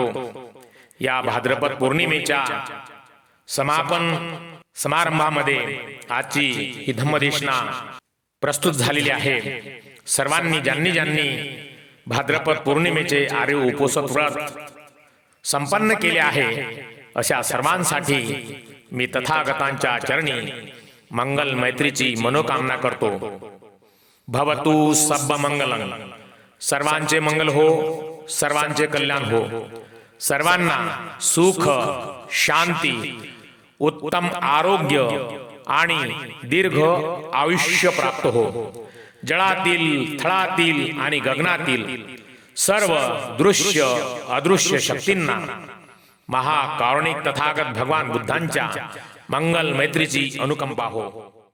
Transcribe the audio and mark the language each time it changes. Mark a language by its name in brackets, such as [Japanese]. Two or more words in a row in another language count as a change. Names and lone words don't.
[Marathi] या भाद्रपद पौर्णिमेच्या समापन समारंभामध्ये आजची ही धम्मदेशना प्रस्तुत झालेली आहे. सर्वांनी ज्यांनी भाद्रपद पौर्णिमेचे आर्य उपोषण व्रत संपन्न केले आहे, अशा सर्वांसाठी मी तथागतांच्या चरणी मंगल मैत्रीची मनोकामना करतो. [Pali] भवतु सब्ब मंगलम. [Marathi] सर्वांचे मंगल हो, सर्वांचे कल्याण हो, सर्वांना सुख, शांती, उत्तम आरोग्य आणि दीर्घ आयुष्य प्राप्त हो. जळातील, थळातील आणि गगनातील सर्व दृश्य अदृश्य शक्तींना महाकारुणिक तथागत भगवान बुद्धांच्या मंगल मैत्रीची अनुकंपा हो.